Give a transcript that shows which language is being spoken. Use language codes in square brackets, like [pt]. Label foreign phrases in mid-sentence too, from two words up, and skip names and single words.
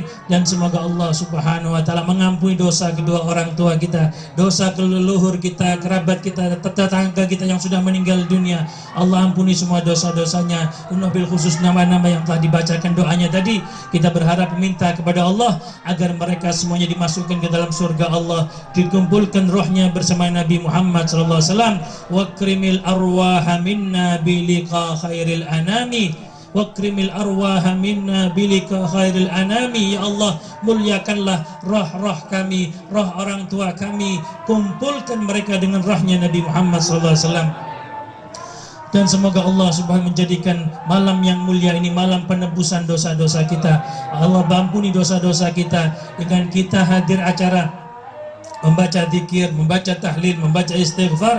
[id] Dan semoga Allah [ar] سبحانه وتعالى [id] mengampuni dosa kedua orang tua kita, dosa leluhur kita, kerabat kita, tetangga kita yang sudah meninggal dunia. Allah ampuni semua dosa-dosanya. [ar] بالخصوص [id] nama-nama yang telah dibacakan doanya tadi, kita berharap meminta kepada Allah agar mereka semuanya dimasukkan ke dalam surga Allah, dikumpulkan rohnya bersama Nabi Muhammad [ar] صلى الله عليه وسلم. وأكرم الأرواح منا بلقاء خير الأنام، وأكرم الأرواح منا بلقاء خير الأنام. [id] Ya Allah, muliakanlah roh-roh kami, roh orang tua kami, kumpulkan mereka dengan rohnya Nabi Muhammad [ar] صلى الله عليه وسلم. [id] Dan semoga Allah subhanahu menjadikan malam yang mulia ini malam penebusan dosa-dosa kita. Allah ampuni dosa-dosa kita dengan kita hadir acara membaca zikir, membaca tahlil, membaca istighfar.